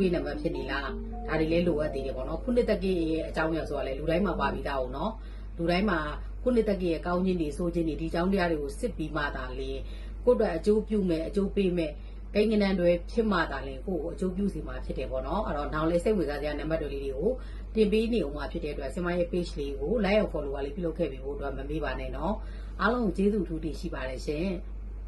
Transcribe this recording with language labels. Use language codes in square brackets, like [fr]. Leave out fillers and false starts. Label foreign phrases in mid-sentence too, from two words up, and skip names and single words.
[my] ပေးနံပါတ်ဖြစ်နေလားဒါတွေလည်းလိုအပ်သေးတယ်ပေါ့နော်ခုနှစ်တက်ကစ်ရဲ့အကြောင်းအရာဆိုတာလည်းလူတိုင်းမှာပါပြီးသားအောင်နော်လူတိုင်းမှာခုနှစ်တက်ကစ်ရဲ့ကောင်းခြင်းတွေဆိုးခြင်းတွေဒီအကြောင်းတရားတွေကိုစစ်ပြီးမှသာလေကိုယ့်အတွက်အကျိုးပြုမဲ့အကျိုးပေးမဲ့ကိန်းဂဏန်းတွေဖြစ်မှသာလေကိုယ့်ကိုအကျိုးပြုစီမှာဖြစ်တယ်ပေါ့နော်အဲ့တော့နောက်လေးစိတ်ဝင်စားစရာနံပါတ်တွေလေးတွေကိုတင်ပေးနေအောင်မှာဖြစ်တဲ့အတွက်ဆင်မရဲ့ page လေးကို [en] like and follow [my] လေးပြုလုပ်ခဲ့ပြီးဖို့အတွက်မမေ့ပါနဲ့နော်အားလုံးကိုကျေးဇူးထူးတင်ရှိပါတယ်ရှင်